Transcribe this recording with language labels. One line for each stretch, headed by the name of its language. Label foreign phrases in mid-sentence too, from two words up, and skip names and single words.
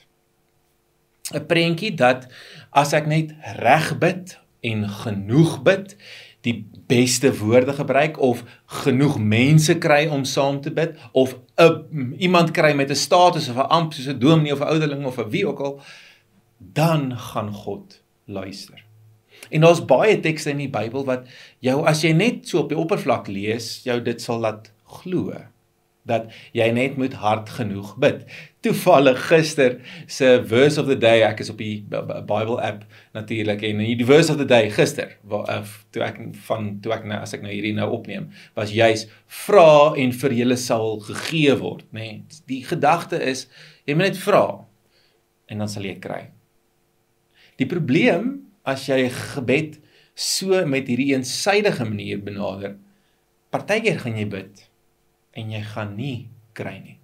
Afrikaans: 'n Prentjie dat as ek net reg bid en genoeg bid, die beste woorde gebruik, of genoeg mense kry om saam te bid, of iemand kry met 'n status of 'n amp soos 'n dominee of 'n ouderling of 'n wie ook al, dan gaan God luister. En daar's baie tekste in die Bybel wat jou, as jy net so op die oppervlak lees, jou dit sal laat glo, dat jy net moet hard genoeg bid. Toevallig gister se
English: verse of the day,
Afrikaans: ek is op die
English: Bible app
Afrikaans: natuurlik, en die
English: verse of the day
Afrikaans: gister, as ek nou hierdie nou opneem, was juis: vra en vir julle sal gegee word, nee. Die gedagte is, jy moet net vra en dan sal jy kry. Die probleem, as jy gebed so met hierdie eensydige manier benader, partykeer gaan jy bid en jy gaan nie kry nie.